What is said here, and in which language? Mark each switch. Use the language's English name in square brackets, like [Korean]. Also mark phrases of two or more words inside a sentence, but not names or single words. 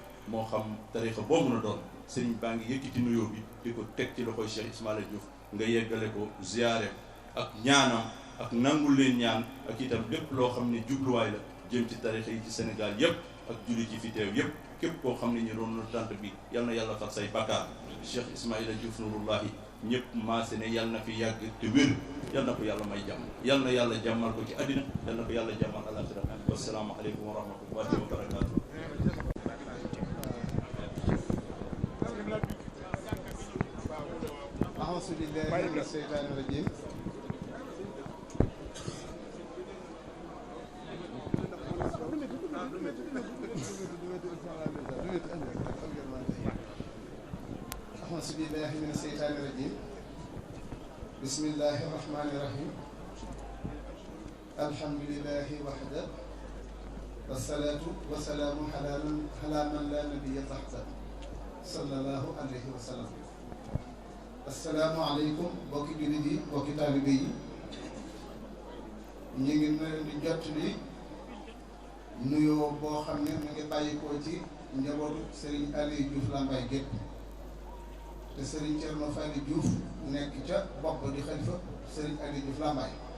[Wolof] moo xam tarixa boo mën a doon sëriñ baa ngi yëkkati nuyoo bi di ko teg ci loxoy Cheikh Ismaïla Diouf nga yeggale ko ziyaare ak ñaanam ak nangul leen ñaan ak itam lépp loo xam ne jubluwaay la jëm ci tarixa yi ci Sénégal yépp ak julli ci fi teew yépp képp koo xam ne ñu doon na tant bi yal na yàlla far say bakkaar Cheikh Ismaïla Diouf Nouroullahi ñëpp maase ne yal na fi yàgg te wér yal na ko yàlla may jàmm yal na yàlla jàmmal ko ci àddina yal na ko yàlla jàmmal alaxira [Arabic] والسلام عليكم ورحمة الله وبركاته أعوذ بالله من الشيطان الرجيم أعوذ بالله من الشيطان الرجيم بسم الله الرحمن الرحيم الحمد لله وحده والصلاة والسلام على من لا نبي بعده صلى الله عليه وسلم [Wolof] asalaamaaleykum mbokki jullit yi mbokki taalibe yi ñu ngi leen di jottali nuyoo boo xam ne mu ngi bàyyikoo ci njabootu Serigne Aliou Diouf Lambaye gépp te Serigne Thierno Fally Diouf nekk ca bopp di xalifa Serigne Aliou Diouf Lambaye